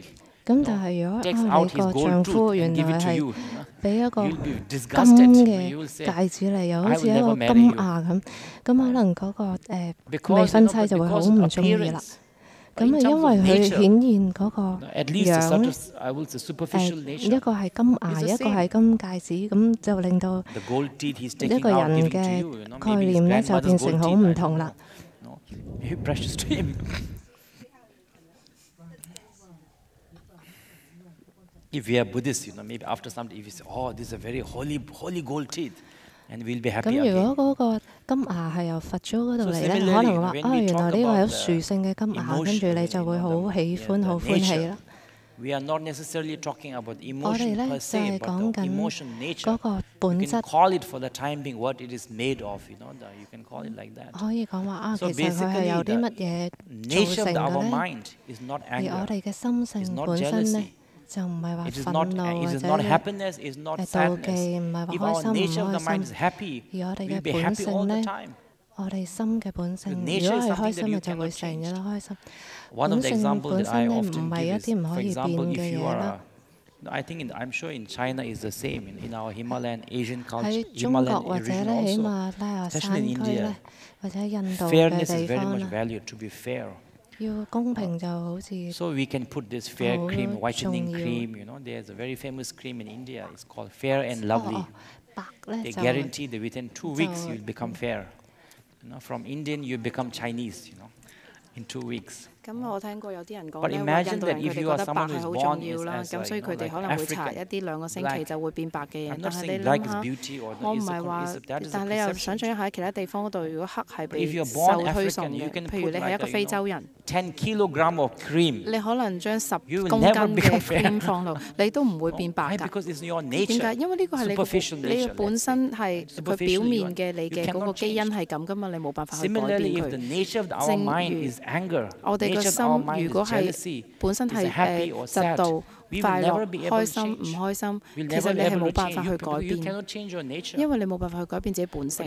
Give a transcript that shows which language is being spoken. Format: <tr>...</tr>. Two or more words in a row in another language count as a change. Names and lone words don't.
<yue>咁但係如果你個丈夫原來係俾一個金嘅戒指嚟，又好似一個金牙咁，咁可能嗰個未婚妻就會好唔中意啦。咁因為佢顯現嗰個樣咧，一個係金牙，一個係金戒指，咁就令到一個人嘅概念咧就變成好唔同啦。</yue> <en>If we are Buddhists, maybe after some time, if you say, "Oh, these are very holy gold teeth," and we'll be happy again.</en> <yue>咁如果嗰個金牙係由佛祖嗰度嚟咧，可能話原來呢個係好殊勝嘅金牙，跟住你就會好喜歡、好歡喜啦。</yue> <en>We are not necessarily talking about</en> <yue>我哋</yue> <en>emotion</en> <yue>咧</yue> <en>per</en> <yue>就</yue> <en>se,</en> <yue>係</yue> <en>but</en> <yue>講</yue> <en>the</en> <yue>緊</yue> <en>emotion</en> <yue>嗰</yue> <en>nature.</en> <yue>個本</yue> <en>You</en> <yue>質。</yue> <en>can call it for the time being what it is made of. You can call it like that.</en> <yue>可以講話其</yue> <en>So</en> <yue>實佢係由啲乜嘢</yue> <en>nature</en> <yue>造</yue> <en>of</en> <yue>成</yue> <en>our</en> <yue>嘅咧？</yue> <en>mind is not</en> <yue>而我</yue> <en>anger.</en> <yue>哋嘅心</yue> <en>It's</en> <yue>性</yue> <en>not</en> <yue>本身咧</yue> <en>jealousy.</en> <yue>就唔係話</yue> <en>It is</en> <yue>憤</yue> <en>not.</en> <yue>怒</yue> <en>It</en> <yue>或</yue> <en>is</en> <yue>者</yue> <en>not happiness. It is not</en> <yue>妒忌，</yue> <en>sadness.</en> <yue>唔係</yue> <en>If</en> <yue>話</yue> <en>our</en> <yue>開心唔</yue> <en>nature of the</en> <yue>開</yue> <en>mind</en> <yue>心。</yue> <en>is happy,</en> <yue>而我哋</yue> <en>we'll</en> <yue>嘅</yue> <en>be</en> <yue>本</yue> <en>happy all</en> <yue>性</yue> <en>the</en> <yue>咧，</yue> <en>time.</en> <yue>我哋心嘅本性，如</yue> <en>nature</en> <yue>果</yue> <en>is</en> <yue>係</yue> <en>something</en> <yue>開心</yue> <en>that</en> <yue>嘅</yue> <en>you</en> <yue>就會</yue> <en>cannot</en> <yue>成日</yue> <en>change.</en> <yue>都開心。</yue> <en>One of</en> <yue>本</yue> <en>the</en> <yue>性</yue> <en>examples</en> <yue>本</yue> <en>that I</en> <yue>身咧</yue> <en>often</en> <yue>唔係</yue> <en>give</en> <yue>一</yue> <en>is,</en> <yue>啲唔</yue> <en>for</en> <yue>可以變</yue> <en>example,</en> <yue>嘅</yue> <en>if you</en> <yue>嘢啦。</yue> <en>I think I'm sure in China is the same in our Himalayan Asian culture,</en> <yue>喺中國</yue> <en>Himalayan</en> <yue>或者</yue> <en>region</en> <yue>咧喺</yue> <en>also,</en> <yue>馬拉雅</yue> <en>especially</en> <yue>山</yue> <en>in</en> <yue>區咧</yue> <en>India,</en> <yue>或者印度嘅</yue> <en>fairness is</en> <yue>地</yue> <en>very</en> <yue>方</yue> <en>much</en> <yue>啦，</yue> <en>valued to be fair.</en> <yue>要公平就好似</yue> <en>So we can put this fair cream,</en> <yue>好</yue> <en>whitening</en> <yue>重要。</yue> <en>cream. There's a very famous cream in India. It's called Fair and Lovely.</en> <yue>白咧</yue> <en>They</en> <yue>就</yue> <en>guarantee that within 2 weeks you'll become fair. From Indian you become Chinese. In 2 weeks.</en> <yue>咁我聽過有啲人講咧，話印度人佢哋覺得白係好重要啦，咁所以佢哋可能會搽一啲2個星期就會變白嘅人。但係你諗下，我唔係話，但係你又想象一下喺其他地方嗰度，如果黑係被受推崇嘅，譬如你係一個非洲人，</yue> <en>10 kilogram of cream.</en> <yue>你可能將10公斤嘅 cream 放落，你都唔會變白㗎。點解？因為呢個係你嘅本身係佢表面嘅你嘅嗰個基因係咁㗎嘛，你冇辦法去改變佢。正如我哋個心如果係本身係嫉妒、快樂、開心、唔開心，其實你係冇辦法去改變，因為你冇辦法去改變自己本性。</yue>